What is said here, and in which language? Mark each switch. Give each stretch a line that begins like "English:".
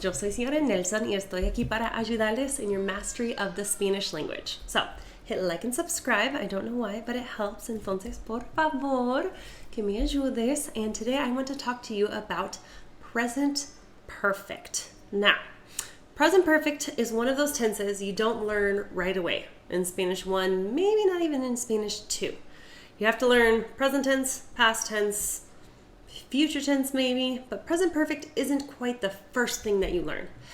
Spanish: Yo soy señora Nelson y estoy aquí para ayudarles
English: in your mastery of the Spanish language. So, hit like and subscribe. I don't know why, but it helps.
Spanish: Entonces, por favor, que me ayudes.
English: And today I want to talk to you about present perfect. Now, present perfect is one of those tenses you don't learn right away. In Spanish 1, maybe not even in Spanish 2. You have to learn present tense, past tense, future tense maybe, but present perfect isn't quite the first thing that you learn.